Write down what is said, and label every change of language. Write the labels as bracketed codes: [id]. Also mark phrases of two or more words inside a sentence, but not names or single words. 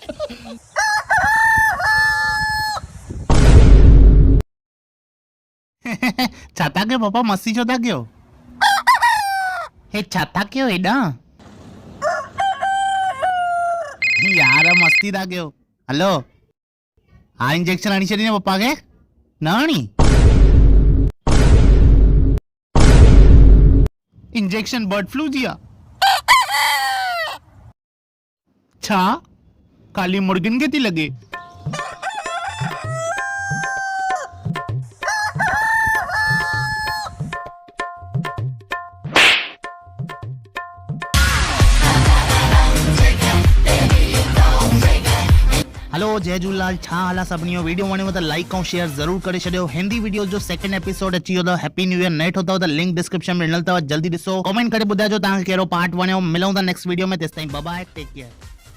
[sd] छा था कयो पापा, मस्ती छो था कयो? हे छा था कयो हेॾां? यार मस्ती था कयो। हलो, हा इंजेक्शन हणी छॾी न पप्पा खे? न हणी? इंजेक्शन [en] bird flu [sd] जी आहे छा? खाली मुर्गिन खे थी लॻे? हेलो जय झूलेलाल, छा हाल आहे सभिनी जो? वीडियो वणेव त लाइक ऐं शेयर ज़रूर करे छॾियो। हिंदी वीडियो जो 2nd एपिसोड अची वियो अथव। [en] happy new year. [sd] नेट अथव त [en] link description [sd] में ॾिनल अथव, जल्दी ॾिसो। कमेंट करे ॿुधाइजो तव्हांखे कहिड़ो पार्ट वणियो। मिलूं था [en] next video [sd] में, तेसिताईं [en] bye bye, take care.